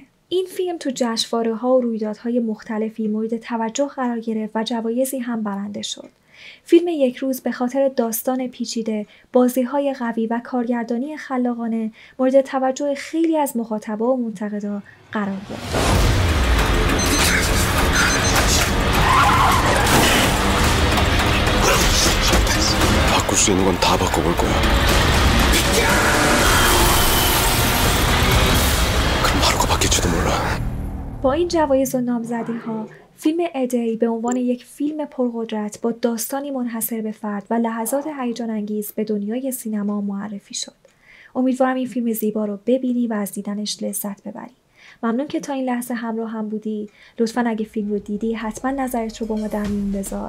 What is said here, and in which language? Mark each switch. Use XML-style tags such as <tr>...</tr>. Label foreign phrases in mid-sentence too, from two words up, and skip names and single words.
<fa>این فیلم تو جشنواره‌ها و رویدادهای مختلفی مورد توجه قرار گرفت و جوایزی هم برنده شد. فیلم یک روز به خاطر داستان پیچیده، بازی‌های قوی و کارگردانی خلاقانه مورد توجه خیلی از مخاطبا و منتقدا قرار گرفت.</fa> <ko>바꿀 수 있는 건 다 바꿔볼 거야. 그럼 하루가 바뀔지도 몰라.</ko> <fa>با این جوایز و نامزدی‌ها، فیلم ادی به عنوان یک فیلم پرقدرت با داستانی منحصر به فرد و لحظات هیجان انگیز به دنیای سینما معرفی شد. امیدوارم این فیلم زیبا رو ببینی و از دیدنش لذت ببری. ممنون که تا این لحظه همراه هم بودی. لطفاً اگه فیلم رو دیدی حتما نظرت رو با ما در میون بذار.</fa>